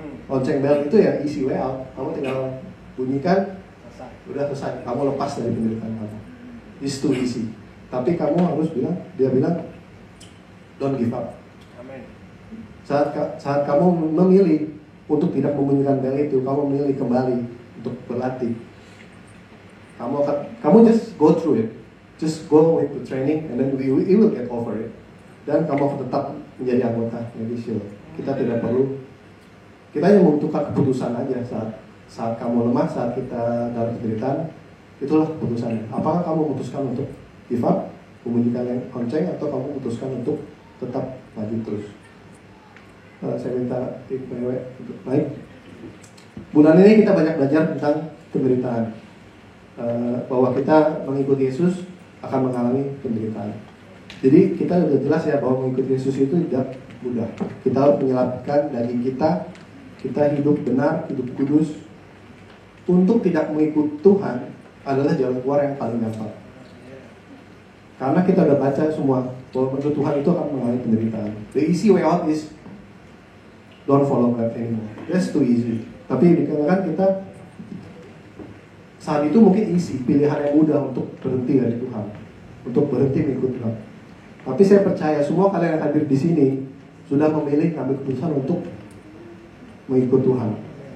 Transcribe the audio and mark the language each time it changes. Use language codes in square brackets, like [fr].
[id] Lonceng bel itu ya [en] easy way out. [id] Kamu tinggal bunyikan, udah selesai. Kamu lepas dari penderitaan kamu. [en] It's too easy. [id] Tapi kamu harus dia bilang, [en] don't give up. [id] Amen. Saat kamu memilih untuk tidak membunyikan bel itu, kamu memilih kembali untuk berlatih. Kamu [en] just go through it. just go with the training and then we will get over it. [id] Dan kamu akan tetap menjadi anggota Medishield. Kita tidak perlu, kita hanya membutuhkan keputusan aja saat kamu lemah, saat kita dalam penderitaan, itulah keputusannya. Apakah kamu memutuskan untuk [en] give up, [id] membunyikan yang lonceng, atau kamu memutuskan untuk tetap maju terus? Saya minta tim PW untuk naik. Bulan ini kita banyak belajar tentang penderitaan, bahwa kita mengikuti Yesus akan mengalami penderitaan. Jadi kita sudah jelas ya bahwa mengikuti Yesus itu tidak mudah. Kita harus menyelamatkan daging kita hidup benar, hidup kudus. Untuk tidak mengikuti Tuhan adalah jalan keluar yang paling gampang. Karena kita udah baca semua bahwa menurut Tuhan itu akan mengalami penderitaan. [en] The easy way out is don't follow God anymore. That's too easy. [id] Tapi dikatakan kita saat itu mungkin easy, pilihan yang mudah untuk berhenti dari Tuhan, untuk berhenti mengikut Tuhan. Tapi saya percaya semua kalian yang hadir di sini sudah memilih ambil keputusan untuk mengikut Tuhan.